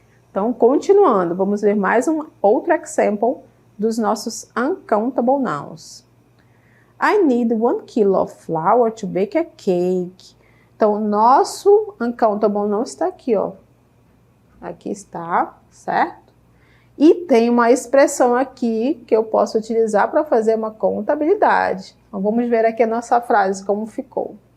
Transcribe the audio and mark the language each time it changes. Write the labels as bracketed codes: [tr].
[pt] Então, continuando, vamos ver mais outro example dos nossos uncountable nouns. [en] I need 1 kilo of flour to bake a cake. [pt] Então, nosso uncountable noun está aqui, ó. Aqui está, certo? E tem uma expressão aqui que eu posso utilizar para fazer uma contabilidade. Então, vamos ver aqui a nossa frase, como ficou.